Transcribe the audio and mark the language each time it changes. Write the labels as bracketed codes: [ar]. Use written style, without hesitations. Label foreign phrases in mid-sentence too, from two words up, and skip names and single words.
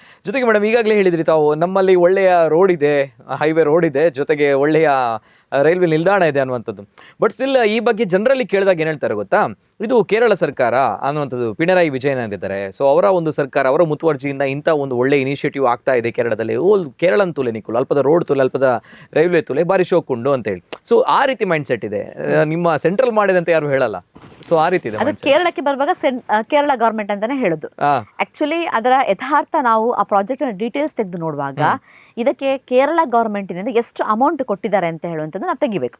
[kn] ಜೊತೆಗೆ ಮೇಡಮ್, ಈಗಾಗಲೇ ಹೇಳಿದ್ರಿ ತಾವು, ನಮ್ಮಲ್ಲಿ ಒಳ್ಳೆಯ ರೋಡ್ ಇದೆ, ಹೈವೇ ರೋಡ್ ಇದೆ, ಜೊತೆಗೆ ಒಳ್ಳೆಯ ರೈಲ್ವೆ ನಿಲ್ದಾಣ ಇದೆ ಅನ್ನುವಂಥದ್ದು. [en] but still [kn] ಈ ಬಗ್ಗೆ ಜನರಲ್ಲಿ ಕೇಳಿದಾಗ ಏನ್ ಹೇಳ್ತಾರೆ ಗೊತ್ತಾ, ಇದು ಕೇರಳ ಸರ್ಕಾರ ಅನ್ನುವಂಥದ್ದು, ಪಿಣರಾಯಿ ವಿಜಯನ್ ಆಗಿದ್ದಾರೆ. ಸೊ ಅವರ ಒಂದು ಸರ್ಕಾರ, ಅವರ ಮುತುವರ್ಜಿಯಿಂದ ಇಂಥ ಒಂದು ಒಳ್ಳೆ ಇನಿಷಿಯೇಟಿವ್ ಆಗ್ತಾ ಇದೆ ಕೇರಳದಲ್ಲಿ. [tcy] ಕೇರಳನ್ ತುಲೆ ನಿಕ್ಕುಲು, ಅಲ್ಪದ ರೋಡ್ ತುಲೆ, ಅಲ್ಪದ ರೈಲ್ವೆ ತುಲೆ, ಬಾರಿ ಶೋಕುಂಡು [kn] ಅಂತ ಹೇಳಿ. ಸೊ ಆ ರೀತಿ [en] mind set [kn] ಇದೆ. ನಿಮ್ಮ ಸೆಂಟ್ರಲ್ ಮಾಡಿದೆ ಅಂತ ಯಾರು ಹೇಳಲ್ಲ. ಸೊ ಆ ರೀತಿ ಇದೆ. ಅದು ಕೇರಳಕ್ಕೆ ಬರುವಾಗ ಕೇರಳ ಗವರ್ಮೆಂಟ್ ಅಂತಾನೆ ಹೇಳುದು. ಆಕ್ಚುಲಿ ಅದರ ಯಥಾರ್ಥ ನಾವು ಆ [en] project details [kn] ತೆಗೆದು ನೋಡುವಾಗ ಇದಕ್ಕೆ ಕೇರಳ ಗವರ್ಮೆಂಟಿನಿಂದ ಎಷ್ಟು ಅಮೌಂಟ್ ಕೊಟ್ಟಿದ್ದಾರೆ ಅಂತ ಹೇಳುವಂಥದ್ದು ನಾವು ತೆಗಿಬೇಕು.